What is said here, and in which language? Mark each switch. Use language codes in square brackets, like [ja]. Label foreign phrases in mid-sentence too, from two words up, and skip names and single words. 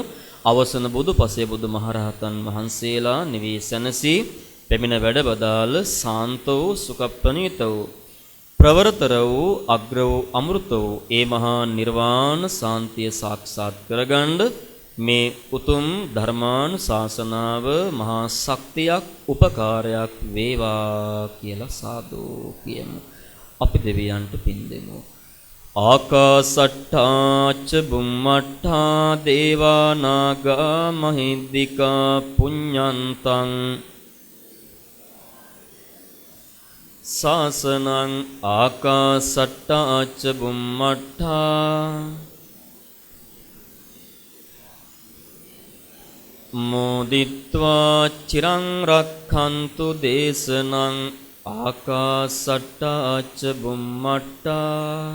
[si] අවසන බුදු පසේ බුදු මහරහතන් වහන්සේලා නිවී සැනසී පෙමින වැඩ බදාල සාන්ත වූ සුඛප්‍රණීත වූ ප්‍රවරතර වූ අග්‍ර වූ අමෘත වූ ඒ මහා නිර්වාණ සාන්තිය සාක්ෂාත් කරගන්න මේ උතුම් ධර්මානුශාසනාව මහා ශක්තියක් උපකාරයක් වේවා කියලා සාදු කියමු. අපි දෙවියන්ට පින් දෙමු. [pi] ආකාසට්ඨාච බුම්මට්ඨා දේවා නාග මහිද්దికා පුඤ්ඤන්තං සාසනං ආකාසට්ඨාච බුම්මට්ඨා මොදිත්වා චිරං රක්ඛන්තු දේශනං ආකාසට්ඨාච බුම්මට්ඨා